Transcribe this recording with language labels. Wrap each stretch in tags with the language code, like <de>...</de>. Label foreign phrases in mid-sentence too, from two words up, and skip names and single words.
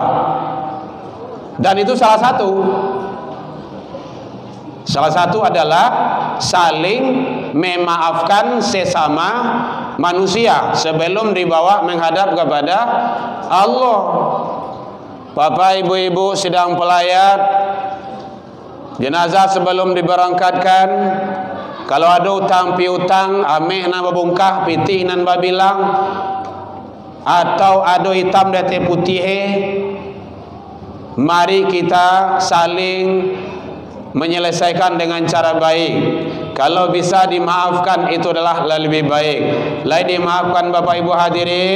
<id>Dan itu salah satu adalah saling memaafkan sesama manusia sebelum dibawa menghadap kepada Allah. Bapak ibu-ibu sedang pelayat jenazah sebelum diberangkatkan, kalau ada utang piutang,</id> <min>ameh nan babungkah, pitih nan babilang,</min> <id>atau ada hitam dan putih, Mari kita saling menyelesaikan dengan cara baik. Kalau bisa dimaafkan itu adalah lebih baik.</id> <min>Lai dimaafkan Bapak Ibu hadirin.</min>